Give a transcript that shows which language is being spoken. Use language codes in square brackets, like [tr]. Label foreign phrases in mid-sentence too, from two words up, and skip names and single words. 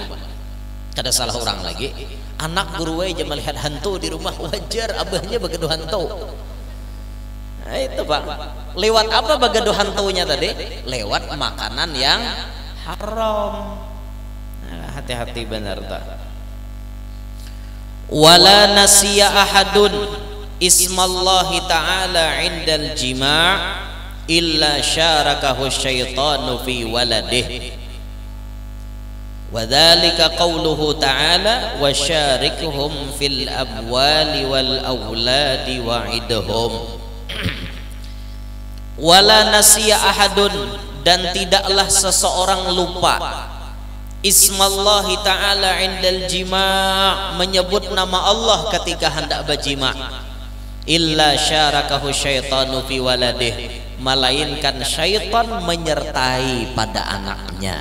[bjn] Kada salah orang lagi. Anak guru aja melihat hantu di rumah, wajar abahnya begitu hantu. Nah, itu Pak. Lewat apa bagado hantunya tadi? Lewat makanan yang haram. Nah, hati-hati benar tak. [ar] ولا نسي أحد اسم الله تعالى عند الجماع إلا شركه الشيطان في ولده. وذلك قوله تعالى وشاركهم في الأموال والأولاد وعدهم. ولا نسي أحد, [bjn] dan tidaklah seseorang lupa [ar] اسم الله تعالى عند الجماع', [bjn] menyebut nama Allah ketika hendak berjima', [ar] إلا شركه الشيطان في ولده, [bjn] melainkan syaitan menyertai pada anaknya.